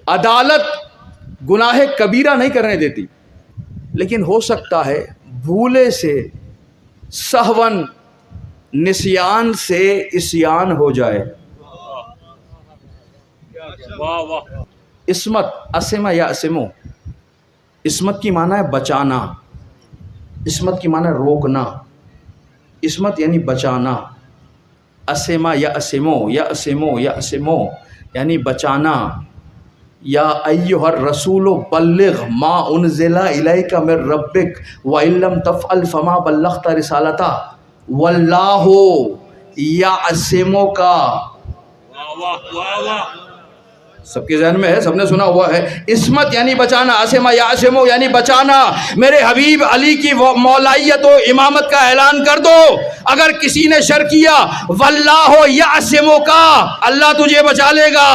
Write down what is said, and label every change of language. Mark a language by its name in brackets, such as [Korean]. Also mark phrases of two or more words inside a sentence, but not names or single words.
[Urdu] عدالت گناہ کبیرہ نہیں کرنے دیتی، لیکن ہو سکتا ہے بھولے سے، سہون، نسیان سے عصیان ہو جائے۔ عصمت، اسمہ یا اسمو، عصمت کی معنی ہے بچانا، عصمت کی معنی ہے روکنا، عصمت یعنی بچانا۔ اسمہ یا اسمو یا اسمو یا اسمو یعنی بچانا۔ [Arabic] یا ایھا الرسول بلغ ما انزل الیک من ربک وان لم تفعل فما بلغت رسالتہ واللہ یعصمک۔ [Urdu] سب کے ذہن میں ہے، سب نے سنا ہوا ہے۔ عصمت یعنی بچانا، [Arabic] اسمہ یعصمو [Urdu] یعنی بچانا۔ میرے حبیب علی کی مولائیت و امامت کا اعلان کر دو اگر کسی نے شر کیا، [Arabic] واللہ یعصمک، [Urdu] اللہ تجھے بچا لے گا۔